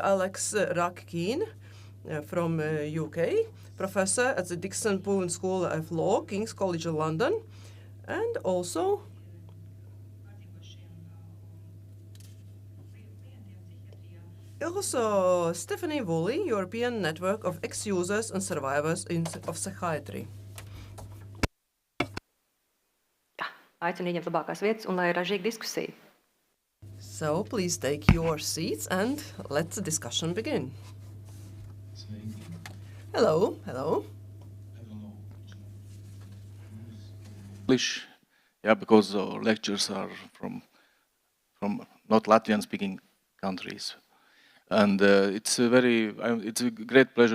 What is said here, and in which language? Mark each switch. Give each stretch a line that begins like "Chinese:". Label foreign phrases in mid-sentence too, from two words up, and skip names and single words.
English: Alex Rack-Keane from UK, Professor at the Dixon Poon School of Law, King's College of London, and also Stephanie Woolley, European Network of Ex-Users and Survivors of Psychiatry.
Latvian: aicinu ieņemt labākās vietas un lai ir ražīga diskusija.
English: So please take your seats and let the discussion begin. Hello, hello. English, yeah, because our lectures are from not Latvian-speaking countries, and it's a great pleasure